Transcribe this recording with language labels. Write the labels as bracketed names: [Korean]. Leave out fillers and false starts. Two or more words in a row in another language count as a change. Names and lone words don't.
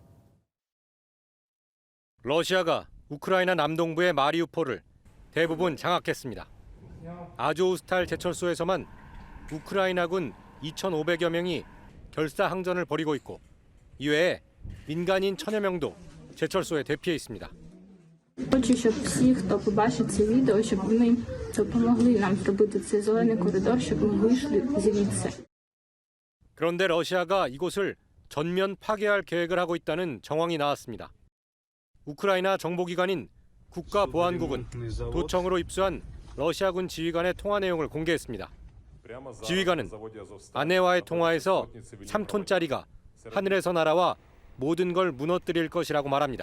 [Korean] 러시아가 우크라이나 남동부의 마리우폴을 대부분 장악했습니다. 아조우스탈 제철소에서만 우크라이나군 2,500여 명이 결사항전을 벌이고 있고 이외에 민간인 1,000여 명도 제철소에 대피해 있습니다. [Ukrainian] Хочу, щоб всі, хто побачить це відео, щоб вони допомогли нам зробити цей зелений коридор, щоб ми вийшли звідси. [Korean] 그런데 러시아가 이곳을 전면 파괴할 계획을 하고 있다는 정황이 나왔습니다. 우크라이나 정보기관인 국가보안국은 도청으로 입수한 러시아군 지휘관의 통화 내용을 공개했습니다. 지휘관은 아내와의 통화에서 3톤짜리가 하늘에서 날아와 모든 걸 무너뜨릴 것이라고 말합니다.